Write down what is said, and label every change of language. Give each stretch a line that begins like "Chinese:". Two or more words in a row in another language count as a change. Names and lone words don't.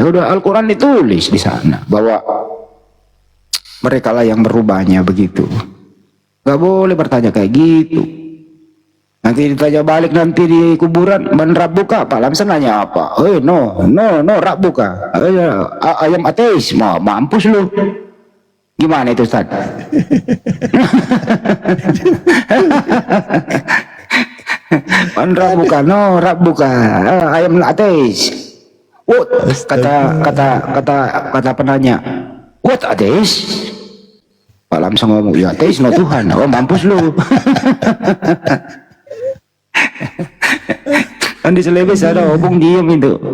Indonesian: Udah Al-Quran ditulis di sana bahwa mereka lah yang merubahnya begitu. Gak boleh bertanya kayak gitu. Nanti ditanya balik nanti di kuburan,
Arabic: من ربك?
Indonesian: Pak Lamsan nanya apa? No, rabbuka. Ayam ateis, mampus lu. Gimana itu Ustaz?
Arabic: من ربك? No, rabbuka.
Indonesian: Ayam ateis. What? Kata penanya. What ateis? Pak Lamsan ngomong, ya ateis no Tuhan. Oh mampus lu. Kan di Selebes ada obong diem itu.